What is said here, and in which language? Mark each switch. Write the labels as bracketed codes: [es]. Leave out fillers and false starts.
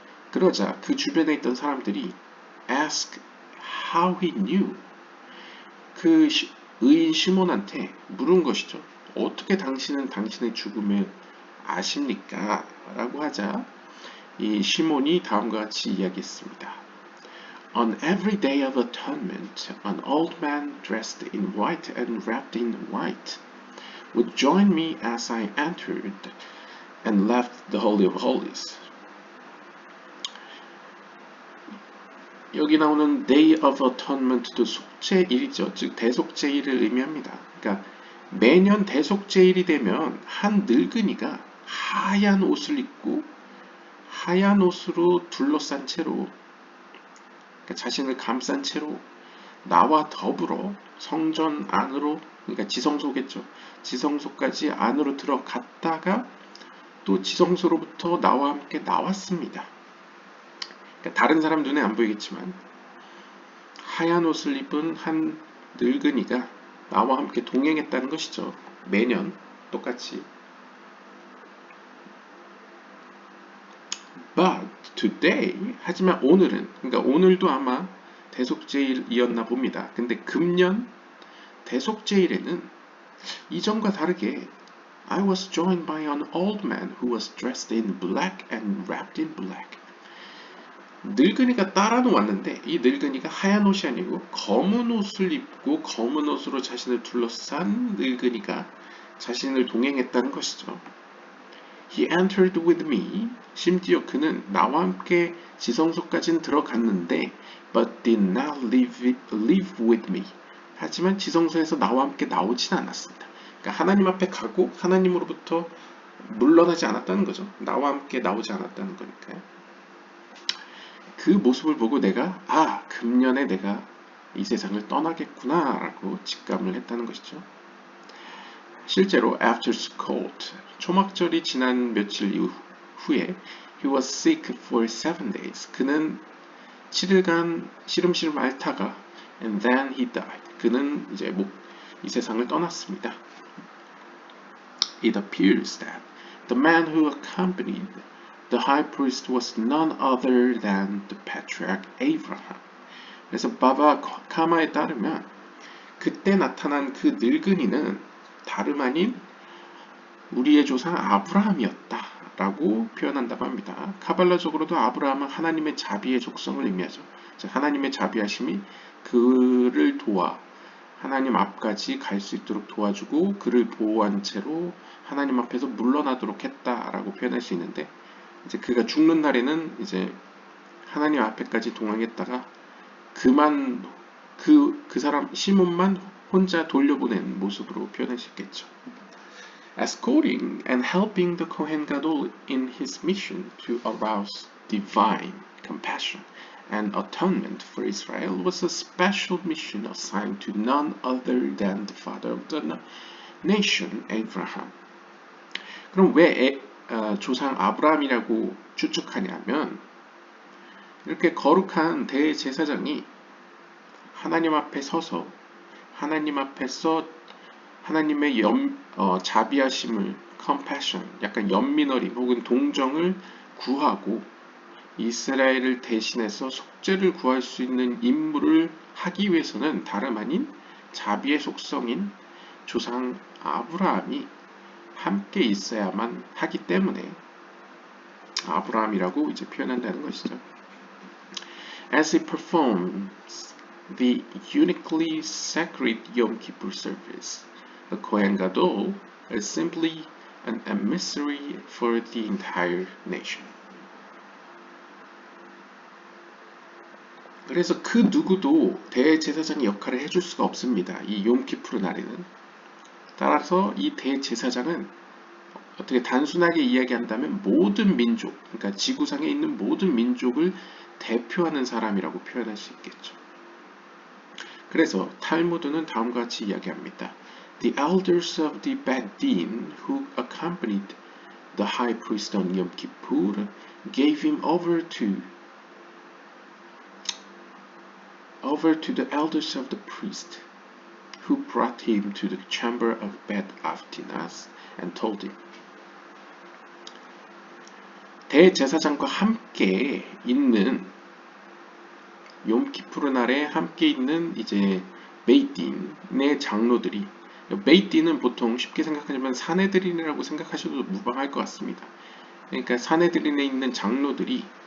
[ko] 그러자 그 주변에 있던 사람들이 [en] ask how he knew. [ko] 그 의인 시몬한테 물은 것이죠. 어떻게 당신은 당신의 죽음을 아십니까? 라고 하자 이 시몬이 다음과 같이 이야기했습니다. [en] On every day of atonement, an old man dressed in white and wrapped in white would join me as I entered and left the Holy of Holies. [ko] 여기 나오는 Day of Atonement도 속죄일이죠. 즉 대속죄일을 의미합니다. 그러니까 매년 대속죄일이 되면 한 늙은이가 하얀 옷을 입고 하얀 옷으로 둘러싼 채로 그러니까 자신을 감싼 채로 나와 더불어 성전 안으로 그러니까 지성소겠죠. 지성소까지 안으로 들어갔다가 또 지성소로부터 나와 함께 나왔습니다. 그러니까 다른 사람 눈에 안 보이겠지만 하얀 옷을 입은 한 늙은이가 나와 함께 동행했다는 것이죠. 매년 똑같이. [en] But today, [ko] 하지만 오늘은, 그러니까 오늘도 아마 대속죄일이었나 봅니다. 근데 금년 대속죄일에는 이전과 다르게 [en] I was joined by an old man who was dressed in black and wrapped in black. [ko] 늙은이가 따라는 왔는데 이 늙은이가 하얀 옷이 아니고 검은 옷을 입고 검은 옷으로 자신을 둘러싼 늙은이가 자신을 동행했다는 것이죠. [en] He entered with me. [ko] 심지어 그는 나와 함께 지성소까지는 들어갔는데 [en] but did not live with me. [ko] 하지만 지성소에서 나와 함께 나오진 않았습니다. 그러니까 하나님 앞에 가고 하나님으로부터 물러나지 않았다는 거죠. 나와 함께 나오지 않았다는 거니까요. 그 모습을 보고 내가 금년에 내가 이 세상을 떠나겠구나 라고 직감을 했다는 것이죠. 실제로 [en] after Sukkot, [ko] 초막절이 지난 며칠 후에 [en] he was sick for 7 days. [ko] 그는 7일간 시름시름 앓다가 [en] and then he died. [ko] 그는 이제 이 세상을 떠났습니다. [en] It appears that the man who accompanied the high priest was none other than the patriarch Abraham. [ko] 그래서 바바 카마에 따르면 그때 나타난 그 늙은이는 다름 아닌 우리의 조상 아브라함이었다 라고 표현한다고 합니다. 카발라적으로도 아브라함은 하나님의 자비의 족성을 의미하죠. 하나님의 자비하심이 그를 도와 하나님 앞까지 갈 수 있도록 도와주고 그를 보호한 채로 하나님 앞에서 물러나도록 했다라고 표현할 수 있는데 이제 그가 죽는 날에는 이제 하나님 앞에까지 동행했다가 그 사람 시몬만 혼자 돌려보낸 모습으로 표현할 수 있겠죠. [en] Escorting and helping the Kohen Gadol in his mission to arouse divine compassion and atonement for Israel was a special mission assigned to none other than the father of the nation, Abraham. [ko] 그럼 왜 조상 아브라함이라고 추측하냐면 이렇게 거룩한 대제사장이 하나님 앞에 서서 하나님 앞에서 하나님의 자비하심을 compassion, 약간 연민어림 혹은 동정을 구하고 이스라엘을 대신해서 속죄를 구할 수 있는 임무를 하기 위해서는 다름 아닌 자비의 속성인 조상 아브라함이 함께 있어야만 하기 때문에 아브라함이라고 이제 표현한다는 것이죠. [en] As he performs the uniquely sacred Yom Kippur service, the Kohen Gadol is simply an emissary for the entire nation. [ko] 그래서 그 누구도 대제사장의 역할을 해줄 수가 없습니다. 이 욤키푸르 날에는. 따라서 이 대제사장은 어떻게 단순하게 이야기한다면 모든 민족, 그러니까 지구상에 있는 모든 민족을 대표하는 사람이라고 표현할 수 있겠죠. 그래서 탈무드는 다음과 같이 이야기합니다. [en] The elders of the Beit Din who accompanied the high priest on Yom Kippur gave him over to the elders of the priest who brought him to the chamber of Beit Avtinas and told him. [ko] 대제사장과 함께 있는 욤키푸르 날에 함께 있는 이제 베이틴의 장로들이, 베이틴은 보통 쉽게 생각하자면 사내들인이라고 생각하셔도 무방할 것 같습니다. 그러니까 사내들인에 있는 장로들이